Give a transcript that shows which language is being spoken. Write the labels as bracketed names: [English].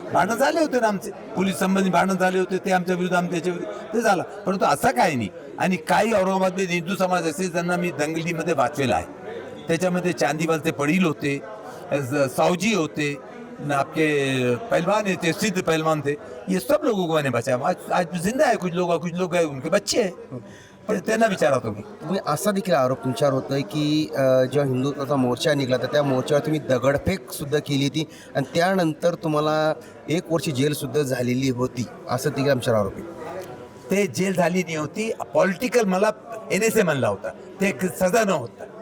[Marathi] भांडण झाले होते ना आमचे, पोलीस संबंधी भांडण झाले होते, ते आमच्या विरुद्ध, आम्ही त्याच्या विरुद्ध, ते झालं. परंतु असा काही नाही. आणि काही औरंगाबादमध्ये हिंदू समाज असे ज्यांना मी दंगलीमध्ये वाचवेला आहे. त्याच्यामध्ये चांदीवालचे पडील होते, सावजी होते, [Hindi] आपके पहलवान थे, सिद्ध पहलवान थे. ये सब लोगों को मैंने बचाया. आज जिंदा है कुछ लोग है, उनके बच्चे हैं. [Marathi] पण त्यांना विचारा तुम्ही. असा देखील आरोप तुमच्यावर होतोय की जेव्हा हिंदुत्वाचा मोर्चा निघाला तर त्या मोर्चावर तुम्ही दगडफेक सुद्धा केली होती आणि त्यानंतर तुम्हाला 1 वर्ष जेल सुद्धा झालेली होती, असं देखील आमच्यावर आरोप आहे. ते जेल झाली नाही होती, पॉलिटिकल मला NSA म्हणला होता, ते सजा न होता.